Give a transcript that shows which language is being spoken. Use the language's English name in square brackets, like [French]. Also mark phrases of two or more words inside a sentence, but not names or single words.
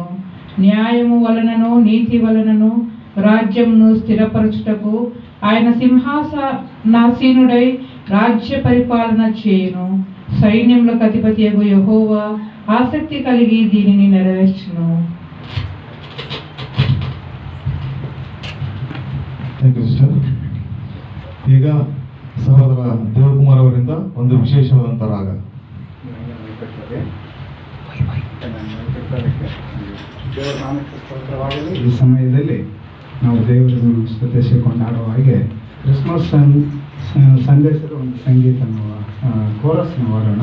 [Telugu] న్యాయము వలనను నీతి వలనను రాజ్యమును స్థిరపరచుటకు ఆయన సింహాసనాసీనుడై రాజ్య పరిపాలన చేయును. సైన్యములకు అధిపతియగు యెహోవా ఆసక్తి కలిగి దీనిని నెరవేర్చును. [English] thank you sister. [Kannada] ಈಗ ಸಹೋದರ ದೇವಕುಮಾರ್ ಅವರಿಂದ ಒಂದು ವಿಶೇಷವಾದಂಥ ರಾಗ. ಈ ಸಮಯದಲ್ಲಿ ನಾವು ದೇವರನ್ನು ಸ್ತುತಿಸಿಕೊಂಡು ಆಡುವ ಹಾಗೆ ಕ್ರಿಸ್ಮಸ್ ಸಂದೇಶದ ಒಂದು ಸಂಗೀತ ಕೋರಸ್ನ ಹಾಡೋಣ.